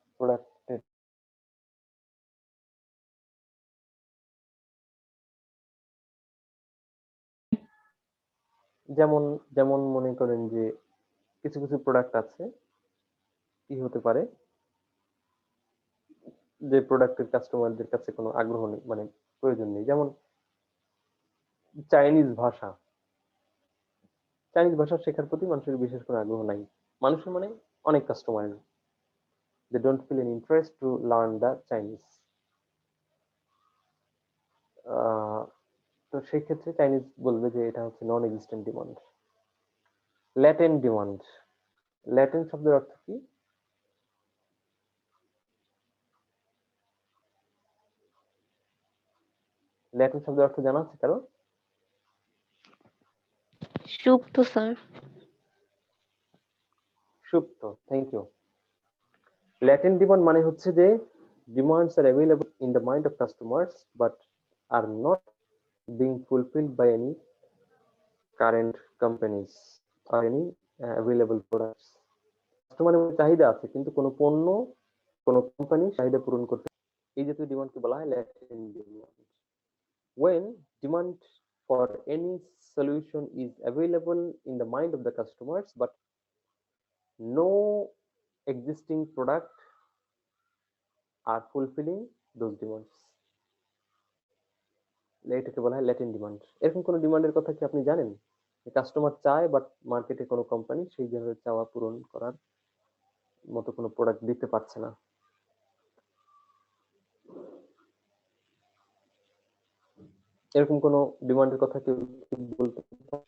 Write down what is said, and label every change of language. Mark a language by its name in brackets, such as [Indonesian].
[Bangla] প্রোডাক্টের যেমন যেমন মনে করেন যে কিছু কিছু প্রোডাক্ট আছে, কি হতে পারে, যে প্রোডাক্টের কাস্টমারদের কাছে কোনো আগ্রহ নেই, মানে প্রয়োজন নেই। যেমন চাইনিজ ভাষা, চাইনিজ ভাষা শেখার প্রতি মানুষের বিশেষ কোনো আগ্রহ নাই। মানুষের মানে অনেক কাস্টমারের, [English] they don't feel an interest to learn the Chinese. [Bangla] তো সেই ক্ষেত্রে চাইনিজ বলবে যে এটা হচ্ছে নন existent demand. Latent demand, latent শব্দের অর্থ কি? ল্যাটেন্ট শব্দের অর্থ জানা আছে কারো? সুপ্ত স্যার। সুপ্ত, থ্যাংক ইউ। [English] latent demand [Bangla] মানে হচ্ছে যে [English] Demands are available in the mind of customers but are not being fulfilled by any current companies or any available products. [Bangla] কাস্টমারের চাহিদা আছে কিন্তু কোনো পণ্য, কোনো কোম্পানি চাহিদা পূরণ করতে, এই জাতীয় ডিমান্ডকে বলা হয় latent demand. [English] When demand for any solution is available in the mind of the customers but no existing product are fulfilling those demands, [Bangla] এটাকে বলা হয় ল্যাটেন্ট ডিমান্ড। এরকম কোনো ডিমান্ডের কথা কি আপনি জানেন? কাস্টমার চায় বাট মার্কেটে কোনো কোম্পানি সেই ধরনের চাওয়া পূরণ করার মতো কোনো প্রোডাক্ট দিতে পারছে না। এরকম কোনো ডিমান্ডের কথা কেউ বলতে পারে?